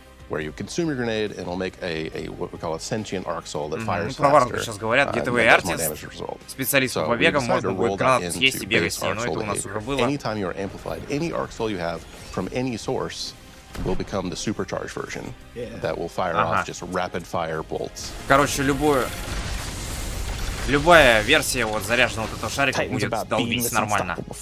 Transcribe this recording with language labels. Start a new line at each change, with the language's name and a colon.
English: Where you consume your grenade and it'll make a what we call a sentient arc soul that fires
Russian: Про варваров
English: faster.
Russian: сейчас говорят, Gateway Artist, специалист по побегам, можно будет гранату съесть и бегать с ней, но это у нас уже было.
English: Anytime you are amplified, any arc soul you have from any source will become the supercharged version that will fire off just rapid fire bolts.
Russian: Короче, любая версия вот заряженного вот этого шарика будет долбить нормально.